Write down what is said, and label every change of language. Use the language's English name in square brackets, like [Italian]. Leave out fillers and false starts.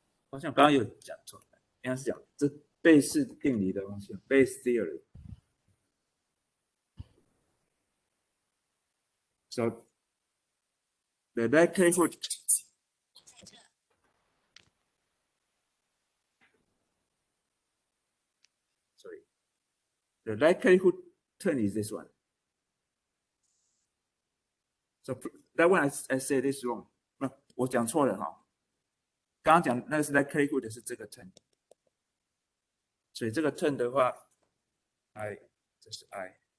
[Chinese] 好像刚刚有讲错，应该是讲这贝氏定理的东西 ，Bayes theory。 [English] So the likelihood, sorry, the likelihood term is this one. So that one I say this wrong. [Chinese] 那我讲错了哈，刚刚讲那个是 likelihood 是这个 term，所以这个 term 的话 ，I 这是 I。